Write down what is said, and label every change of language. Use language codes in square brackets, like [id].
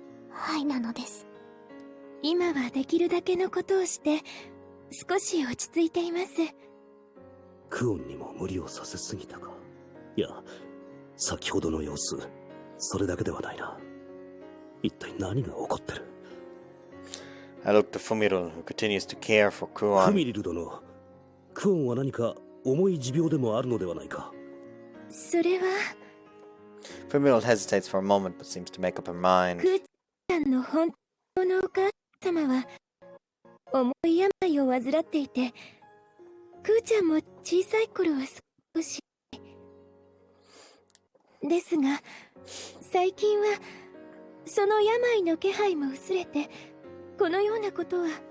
[ja] はいなのです。今はできるだけのことをして少し落ち着いています。クオンにも無理をさせすぎたか。いや、先ほどの様子、それだけではないな。一体何が起こってる。 [en] I look to Fumirul, who continues to care for Kuon. [ja] フミリル殿、クオンは何か重い持病でもあるのではないか。それは [en] Fumirul hesitates for a moment but seems to make up her mind. [ja] クーちゃんの本当のお母様は重い病を患っていて、クーちゃんも小さい頃は少しですが、最近はその病の気配も薄れて、このようなことは。